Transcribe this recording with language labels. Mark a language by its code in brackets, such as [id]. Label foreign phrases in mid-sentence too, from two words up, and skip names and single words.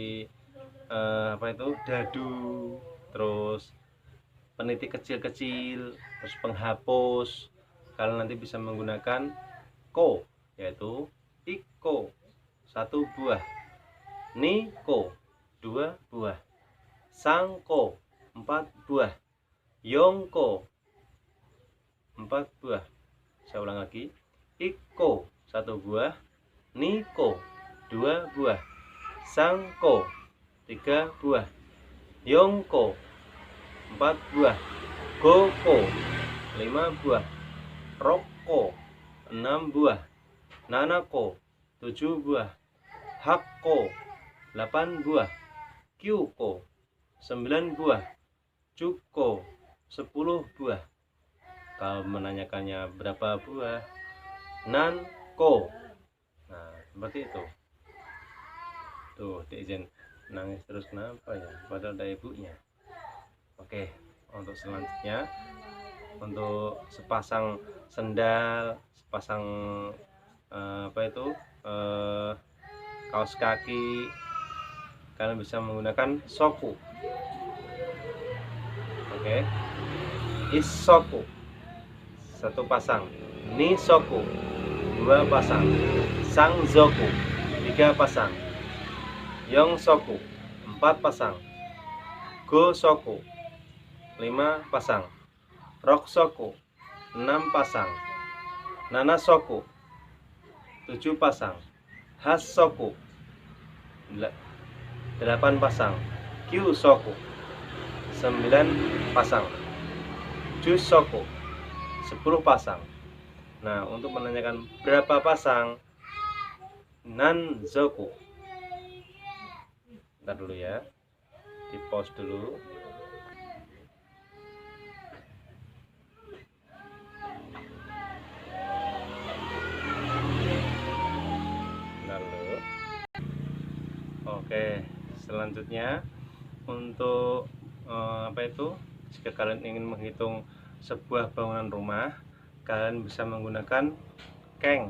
[id] dadu, terus peniti kecil-kecil, terus penghapus, kalian nanti bisa menggunakan ko, yaitu iko, 1 buah, niko, 2 buah, sangko, 4 buah, yongko, 4 buah. Saya ulang lagi, iko, 1 buah, niko, 2 buah, sangko, 3 buah, yongko, 4 buah, goko, 5 buah, rokko, 6 buah, nanako, 7 buah, hakko, 8 buah, kyuko, 9 buah, cuko, 10 buah. Kalau menanyakannya berapa buah, nanko. Nah, seperti itu. Tuh, diizin nangis terus kenapa ya? Padahal ada ibunya. Oke, untuk selanjutnya, untuk sepasang sendal, sepasang kaos kaki, kalian bisa menggunakan soku. Oke, isoku, 1 pasang, nisoku, 2 pasang, sangzoku, 3 pasang, yongsoku, 4 pasang, gosoku, 5 pasang, roksoku, 6 pasang, nanasoku, 7 pasang, hasoku, 8 pasang, kyusoku, 9 pasang, jusoku, 10 pasang. Nah, untuk menanyakan berapa pasang, nanzoku. Bentar dulu ya, di pause dulu. Oke, selanjutnya untuk jika kalian ingin menghitung sebuah bangunan rumah, kalian bisa menggunakan keng.